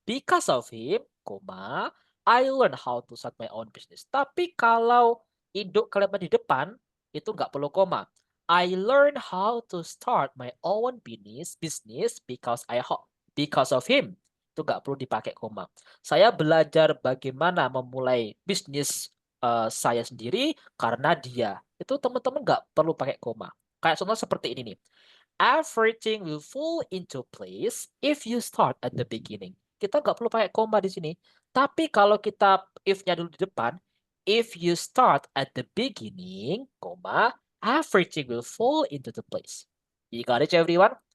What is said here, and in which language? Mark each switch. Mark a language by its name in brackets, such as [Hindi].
[English] Because of him, koma, I learn how to start my own business. [Indonesian] Tapi kalau induk kalimat di depan, itu nggak perlu koma. [English] I learn how to start my own business because of him. [Indonesian] Itu nggak perlu dipakai koma. Saya belajar bagaimana memulai bisnis saya sendiri karena dia. Itu teman-teman nggak perlu pakai koma. Kayak contoh seperti ini nih. [English] Everything will fall into place if you start at the beginning. [Indonesian] Kita nggak perlu pakai koma di sini. Tapi kalau kita if-nya dulu di depan, [English] if you start at the beginning, koma, everything will fall into the place. You got it, everyone?